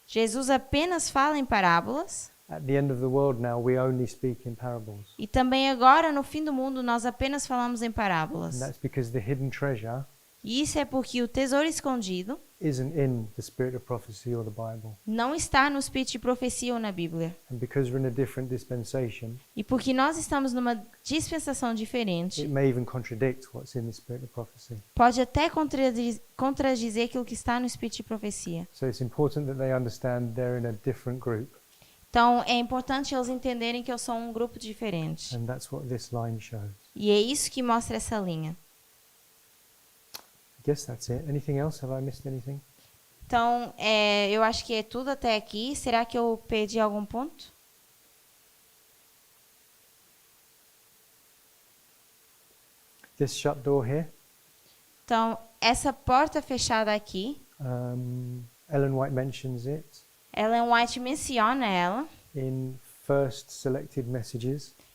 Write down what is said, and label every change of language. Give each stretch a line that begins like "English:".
Portuguese: Jesus apenas fala em parábolas.
English: At the end of the world now, we only speak in parables.
Portuguese: E também agora, no fim do mundo, nós apenas falamos em parábolas.
English: And that's because the hidden treasure
Portuguese: E isso é porque o tesouro escondido
English: isn't in the spirit of prophecy or the Bible.
Portuguese: não está no espírito de profecia ou na Bíblia.
English: And because we're in a different dispensation,
Portuguese: E porque nós estamos numa dispensação diferente,
English: it may even contradict what's in the spirit of prophecy.
Portuguese: pode até contradizer aquilo que está no espírito de profecia.
English: So it's important that they understand they're in a different group.
Portuguese: Então, é importante eles entenderem que eu sou um grupo diferente.
English: And that's what this line shows.
Portuguese: E é isso que mostra essa linha.
English: I guess that's it. Anything else? Have I missed anything?
Portuguese: Então, eu acho que é tudo até aqui. Será que eu perdi algum ponto?
English: This shut door here,
Portuguese: Então, essa porta fechada aqui,
English: Ellen White mentions it
Portuguese: Ellen White menciona ela
English: in First Selected Messages,